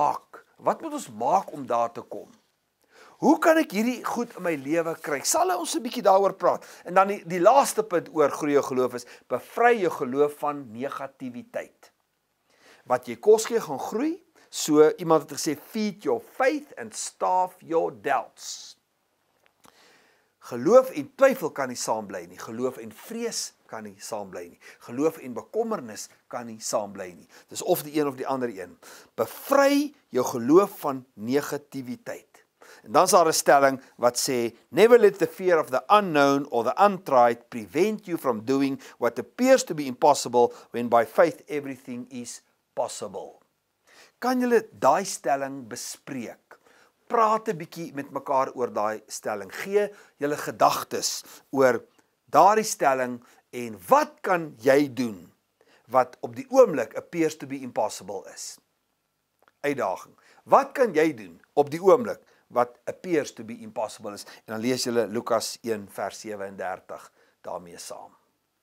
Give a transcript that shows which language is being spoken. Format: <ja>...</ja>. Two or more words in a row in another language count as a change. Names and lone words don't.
<af>Wat moet ons maak om daar te kom? Hoe kan ek hierdie goed in my lewe kry? Sal ons 'n bietjie daaroor praat. En dan die laaste punt oor groei jou geloof is, bevry jou geloof van negativiteit. Wat jy kos gee gaan groei, so iemand het gesê,</af> <en>feed your faith and starve your doubts.</en> <af>Geloof en twyfel kan nie saam bly nie. Geloof en vrees kan nie saam bly nie. Geloof en bekommernis kan nie saam bly nie. Dis of die een of die ander een. Bevry jou geloof van negativiteit. En dan is daar 'n stelling wat sê,</af> <en>never let the fear of the unknown or the untried prevent you from doing what appears to be impossible when by faith everything is possible.</en> <af>Kan julle daai stelling bespreek? Praat 'n bietjie met mekaar oor daai stelling. Gee julle gedagtes oor daardie stelling en wat kan jy doen wat op die oomblik</af> <en>appears to be impossible</en> <af>is? Uitdaging. Wat kan jy doen op die oomblik wat</af> <en>appears to be impossible</en> <af>is? En dan lees julle Lukas 1 vers 37 daarmee saam.</af>